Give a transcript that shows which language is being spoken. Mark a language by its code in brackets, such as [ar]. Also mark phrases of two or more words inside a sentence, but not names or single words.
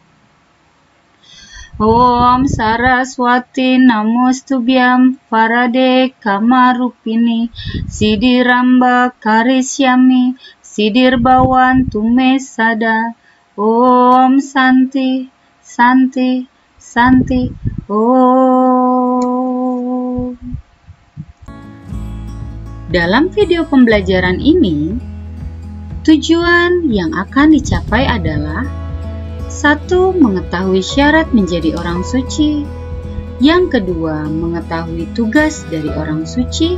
[sa] Om Saraswati Namostubhyam Parade Kamarupini Siddhiramba Karisyami Siddhirbawan Tume Sada. Om Santi Santi Santi Om. [id] Dalam video pembelajaran ini, tujuan yang akan dicapai adalah: 1. Mengetahui syarat menjadi orang suci. Yang kedua, mengetahui tugas dari orang suci.